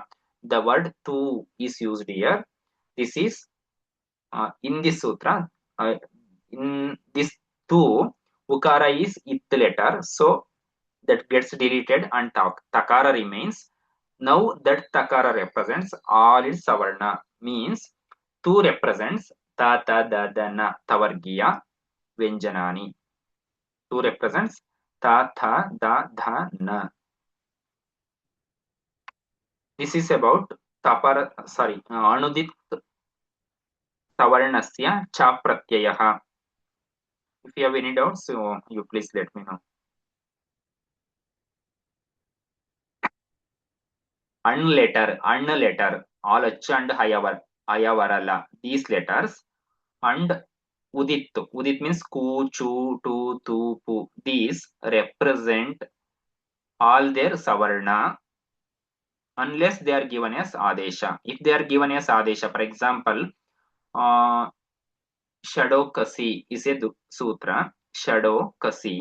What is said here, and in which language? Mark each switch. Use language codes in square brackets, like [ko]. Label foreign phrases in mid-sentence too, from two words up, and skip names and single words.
[en] The word tu is used here. This is in this sutra. In this tu, ukara is it letter. So that gets deleted and takara remains. Now that takara represents all its savarna. Means tu represents [sa] त त द द न तवर्गीय व्यञ्जनानि. [en] Tu represents ta, tha, da, dha, na. This is about [sa] अनुदित् सवर्णस्य च प्रत्ययः. [en] If you have any doubts, so you please let me know. An letter, all H and Hayavarala, these letters, and Udit. Udit means ku, chu, tu, tu, pu. These represent all their savarna unless they are given as adesha. If they are given as adesha, for example, Shadokasi is a sutra. Shadokasi.